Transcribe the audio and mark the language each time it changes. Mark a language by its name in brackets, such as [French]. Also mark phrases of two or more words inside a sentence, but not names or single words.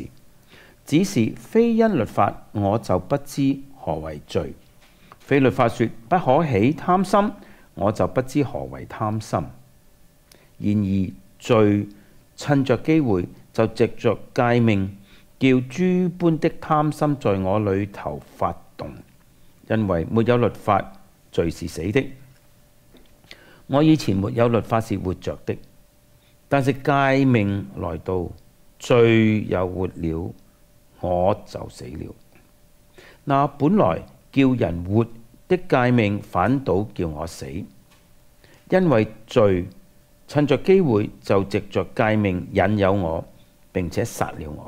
[Chinese] 只是非因律法，我就不知何為罪；非律法說不可起貪心，我就不知何為貪心。然而罪趁着機會，就藉着誡命，叫諸般的貪心在我裏頭發動。因為沒有律法，罪是死的。我以前沒有律法是活着的，但是誡命來到，罪又活了，我就死了。那本來叫人活的誡命，反倒叫我死，因為罪趁着機會，就藉着誡命引誘我，並且殺了我。